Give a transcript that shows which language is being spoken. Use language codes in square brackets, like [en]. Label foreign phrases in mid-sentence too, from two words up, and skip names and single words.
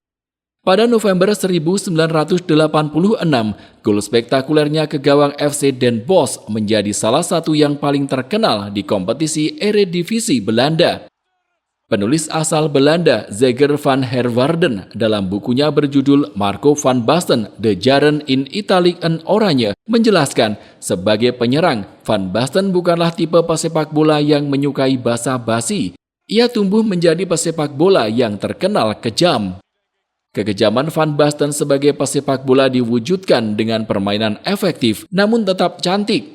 [id] Pada November 1986, gol spektakulernya ke gawang FC Den Bosch menjadi salah satu yang paling terkenal di kompetisi Eredivisie Belanda. Penulis asal Belanda Zeger van Herwarden dalam bukunya berjudul Marco van Basten, The Jaren in Italic en Oranje menjelaskan, sebagai penyerang, Van Basten bukanlah tipe pesepak bola yang menyukai basa-basi. Ia tumbuh menjadi pesepak bola yang terkenal kejam. Kekejaman Van Basten sebagai pesepak bola diwujudkan dengan permainan efektif namun tetap cantik.